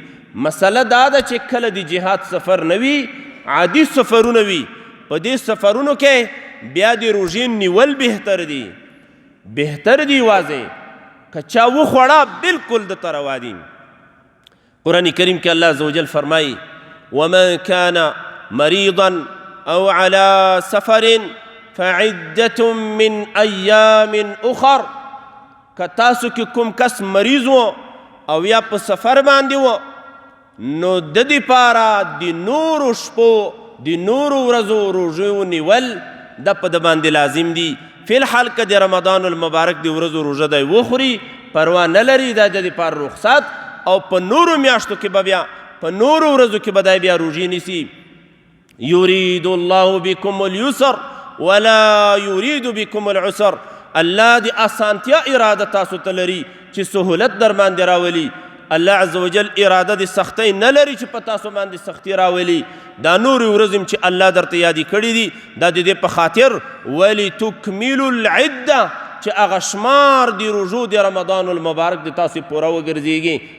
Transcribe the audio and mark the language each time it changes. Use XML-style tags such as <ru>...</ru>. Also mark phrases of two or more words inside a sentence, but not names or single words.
<ps>مسله دا ده چې کله د جهاد سفر نه وي، عادي سفرونه وي، په دې سفرونو کې بیا د روژې نیول بهتر دي. بهتر دي واضح که چا وخوړه بالکل دته روا دي. قرآن کریم کې الله عز وجل فرمایي</ps> <ar>ومن كان مريضا او على سفر فعدة من ایام اخر.</ar> <ps>که تاسو کې کوم کس مریض و او یا په سفر باندې و، نو د دې پاره د نورو شپو د نورو ورځو روژې ونیول د په د باندې لازم دي. فی الحال که د رمضان المبارک د ورځو روژه دی وخوري، پروا نه لري، دا د دې پاره رخصت، او په نورو میاشتو کې به بیا په نورو ورځو کې به دی بیا روژې نیسي.</ps> <ar>یرید الله بکم اليسر ولا یرید بکم العسر.</ar> <ps>الله د اسانتیا اراده تاسو ته لري چې سهولت در باندې راولي. الله عز وجل اراده د سختۍ نه لري چې په تاسو باندې سختي راولي. دا نورې ورځې چې الله درته یادې کړي دي، دا د دې په خاطر</ps> <ar>ولتکملوا العده،</ar> <ps>چې هغه شمار د روژو د رمضان المبارک د تاسې پوره وګرځېږي.</ps>